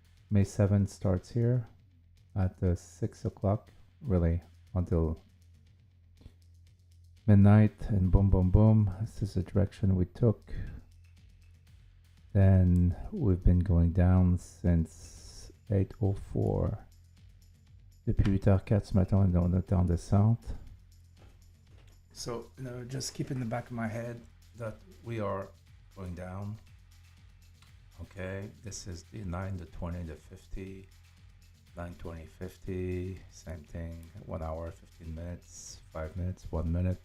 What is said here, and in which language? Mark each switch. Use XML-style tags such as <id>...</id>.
<en>May 7th starts here at 6 o'clock, really, until midnight, and boom. This is the direction we took. Then we've been going down since 8:04.</en> <fr>Depuis 8h04 ce matin, on est en descente.</fr> <en>So, just keep in the back of my head that we are going down. Okay, this is the 9, the 20, the 50, 9, 20, 50, same thing, 1 hour, 15 minutes, 5 minutes, 1 minute.</en>